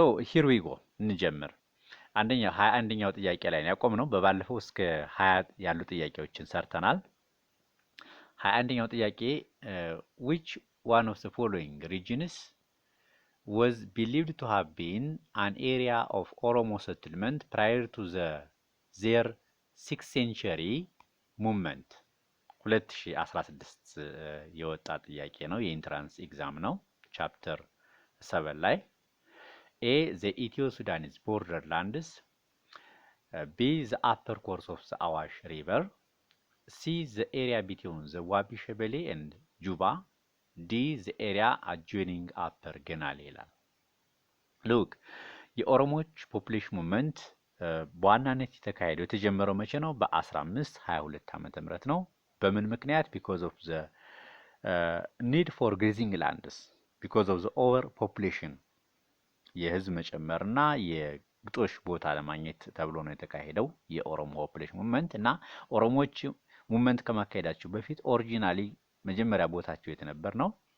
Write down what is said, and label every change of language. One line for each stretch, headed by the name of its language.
Amharic: ሂር ዊ ጎ እንጀምር። 21ኛው ጥያቄ
English: ላይ ያቆምነው በባለፈው እስከ 20 ያሉ ጥያቄዎችን ሰርተናል። 21ኛው ጥያቄ which one of the following regions was believed to have been an area of Oromo settlement prior to their 6th century movement?
Amharic: 2016 የወጣ ጥያቄ ነው። የኢንትራንስ ኤግዛም ነው። ቻፕተር 7 ላይ A.
English: The Ethio-Sudanese borderlands. B. The upper course of the Awash River. C. The area between the Wabi Shebele and Juba. D. The area adjoining upper Genale
Amharic: ይላል። ሉክ የኦሮሞዎች ፖፑሌሽን ሙቭመንት በዋናነት የተካሄደው የተጀመረው መቼ ነው? በ1522 ዓመተ ምህረት ነው። በምን ምክንያት?
English: because of the need for grazing lands, because of the over population
Amharic: የህዝብ መጨመርና የግጦሽ ቦታ ለማግኘት ተብሎ ነው የተካሄደው የኦሮሞ ፖፑሌሽን ሙቭመንት። እና ኦሮሞዎች ሙቭመንት ከማካሄዳቸው በፊት ኦሪጂናሊ መጀመሪያ ቦታቸው የተነበር ነው